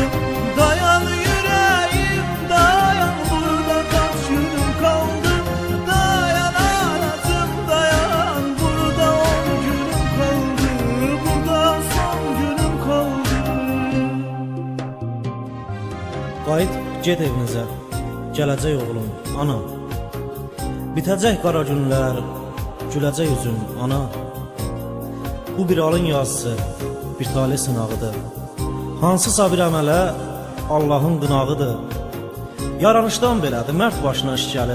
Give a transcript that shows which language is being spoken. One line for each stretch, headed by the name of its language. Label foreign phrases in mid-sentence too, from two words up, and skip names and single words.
Turkish: Dayan yüreğim dayan, burada kaç günüm kaldı. Dayan anacım dayan, burada 10 günüm kaldı. Burada son günüm kaldı.
Azerbaijani: Qayıt, get evinizə, gələcək oğlum, ana. Bitəcək qara günlər, güləcək üzün, ana. Bu bir alın yazısı, bir talih sınağıdır. Hansısa bir əmələ Allahın qınağıdır. Yaranışdan belədir, mərd başına iş gəlir.